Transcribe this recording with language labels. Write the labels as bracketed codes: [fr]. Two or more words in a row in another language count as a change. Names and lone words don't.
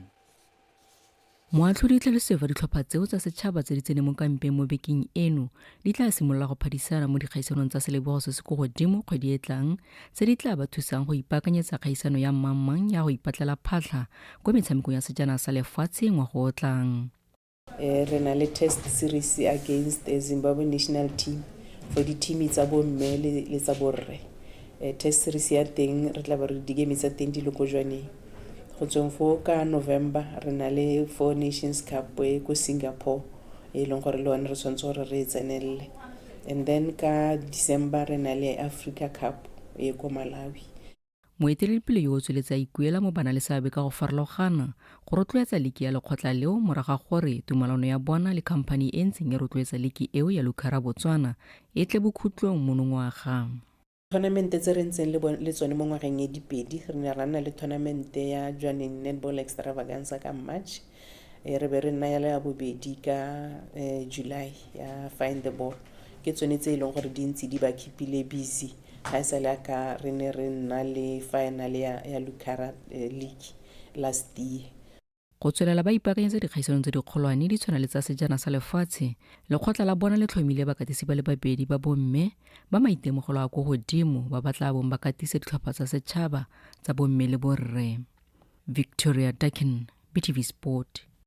[tn] Moatlhodi tlhalosetsa ditlhopha tseo tsa setšhaba tse di tsene mo kampeng mo bekeng eno di tla simolola go phadisana mo dikgaisanong tsa selebogo se se go godimo kgwedi e tlang tse di tla ba thusang go ipaakanyetsa kgaisano ya mmangmang ya go ipatlela phatlha kwa metshamekong ya sejana sa lefatshe ngwago o tlang. Re na le [en] test series against the Zimbabwe national team for [tn] di-team tsa bomme le tsa borre. [en] Test series [tn] ya teng re tla ba re di-game tsa teng di le ko Jwaneng. Go tsweng fo ka November re na le 4 Nations Cup ko Singapore e leng gore le one re tshwanetse gore re tsenelele, [en] and then [tn] ka December re na le Africa Cup e ko Malawi. Moeteledipele yo o tsweletsa ikuela mo bana le seabe ka go farologana go rotloetsa liki ya lekgotla leo moraga gore tumalano ya bona le khamphani e ntseng e rotloetsa liki eo ya Lucara Botswana e tle bokhutlong monongwaga. Tournament tse re ntseng le tsone mo ngwageng e dipedi re ne ra nna le tournament ya Jwaneng Netball Extravaganza ka March, re be re nna ya le bobedi ka July ya Find the Ball. Ke tsone tse e leng gore di ntse di ba [en] keepile busy [tn] ga se la ka re ne re nna le final ya Lucara League [en] last year. [tn] Go tswelela ba ipaakanyetsa dikgaisanong tse dikgolwane di tshwana le tsa sejana sa lefatshe, lekgotla la bona le tlhomile bakatisi ba le babedi ba bomme ba maitemogelo a go godimo ba batla bong ba katise ditlhopha tsa setšhaba tsa bomme le borre. Victoria Dakin, BTV Sport.